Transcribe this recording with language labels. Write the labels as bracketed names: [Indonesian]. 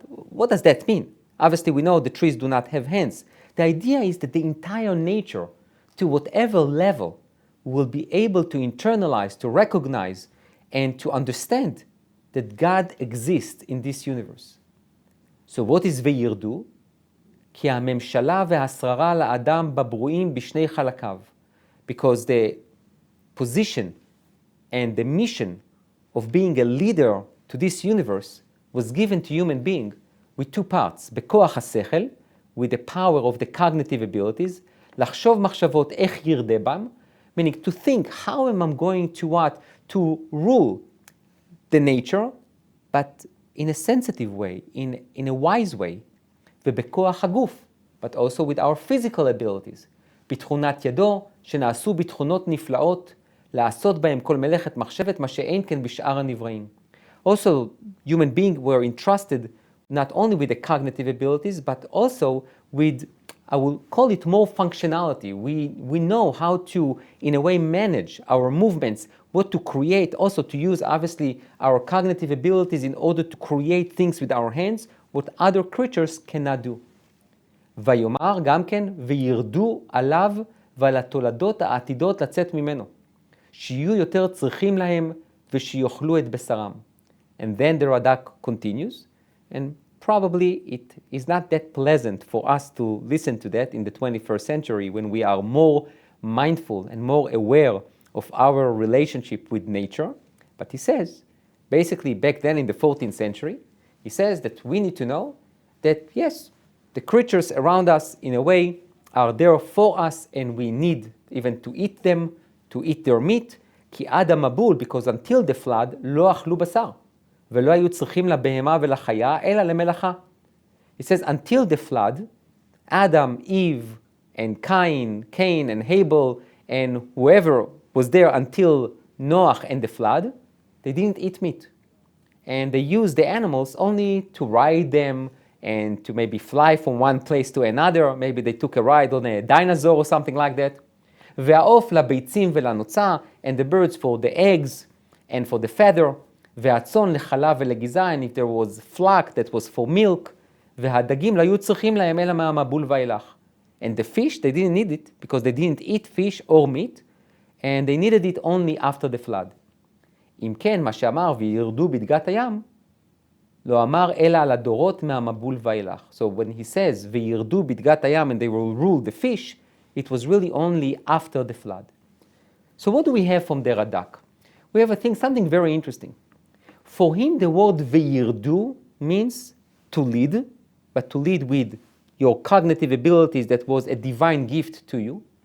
[English] What does that mean? Obviously, we know the trees do not have hands. The idea is that the entire nature, to whatever level, will be able to internalize, to recognize, and to understand that God exists in this universe. So what is וירדו? [Hebrew] כי הממשלה והשררה לאדם בברואים בשני חלקיו. [English] Because the position and the mission of being a leader to this universe was given to human being with two parts. [Hebrew] בכוח השכל, [English] with the power of the cognitive abilities, [Hebrew] לחשוב מחשבות איך ירדה בם, [English] meaning to think, how am I going to what? To rule the nature, but in a sensitive way, in a wise way. [Hebrew] ובכוח הגוף, [English] but also with our physical abilities. [Hebrew] בתכונת ידו, שנעשו בתכונות נפלאות, לעשות בהם כל מלאכת מחשבת, מה שאין כן בשאר הנבראים. [English] Also, human beings were entrusted not only with the cognitive abilities, but also with, I will call it, more functionality. We know how to, in a way, manage our movements, what to create, also to use, obviously, our cognitive abilities in order to create things with our hands, what other creatures cannot do. [Hebrew] ויאמר גם כן, וירדו עליו ועל התולדות העתידות לצאת ממנו, שיהיו יותר צריכים להם ושיאכלו את בשרם. [English] And then the Radak continues, and probably it is not that pleasant for us to listen to that in the 21st century when we are more mindful and more aware of our relationship with nature. But he says, basically back then in the 14th century, he says that we need to know that yes, the creatures around us in a way are there for us and we need even to eat them, to eat their meat, [Hebrew] כי עד המבול, [English] because until the flood, [Hebrew] לא אכלו בשר. ולא היו צריכים לבהמה ולחיה, אלא למלאכה. [English] It says, until the flood, Adam, Eve, and Cain and Abel, and whoever was there until Noah and the flood, they didn't eat meat. And they used the animals only to ride them and to maybe fly from one place to another. Maybe they took a ride on a dinosaur or something like that. [Hebrew] והעוף לביצים ולנוצה, [English] and the birds for the eggs and for the feather. [Hebrew] והצאן לחלב ולגיזה, [English] and if there was flock that was for milk, [Hebrew] והדגים לא היו צריכים להם אלא מהמבול ואילך. [English] And the fish, they didn't need it because they didn't eat fish or meat, and they needed it only after the flood. [Hebrew] אם כן, מה שאמר וירדו בדגת הים, לא אמר אלא על הדורות מהמבול ואילך. [English] So when he says [Hebrew] וירדו בדגת הים [English] and they will rule the fish, it was really only after the flood. So what do we have from the Radak? We have, I think, something very interesting. For him, the word וירדו means to lead, but to lead with your cognitive abilities that was a divine gift to you.